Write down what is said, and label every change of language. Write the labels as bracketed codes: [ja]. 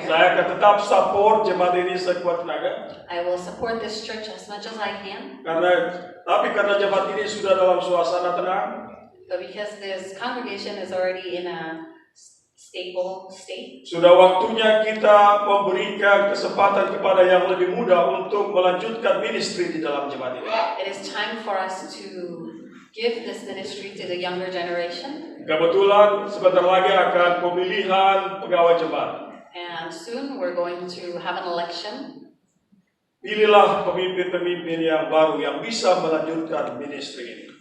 [id] Saya akan tetap support jemaat ini sekuat tenaga. [en] I will support this church as much as I can. [id] Tapi karena jemaat ini sudah dalam suasana tenang, [en] But because this congregation is already in a stable state, [id] sudah waktunya kita memberikan kesempatan kepada yang lebih muda untuk melanjutkan ministry di dalam jemaat ini. [en] it is time for us to give this ministry to the younger generation. [id] Kebetulan sebentar lagi akan pemilihan pegawai jemaat. [en] And soon we're going to have an election. [id] Pilihlah pemimpin-pemimpin yang baru yang bisa melanjutkan ministry ini.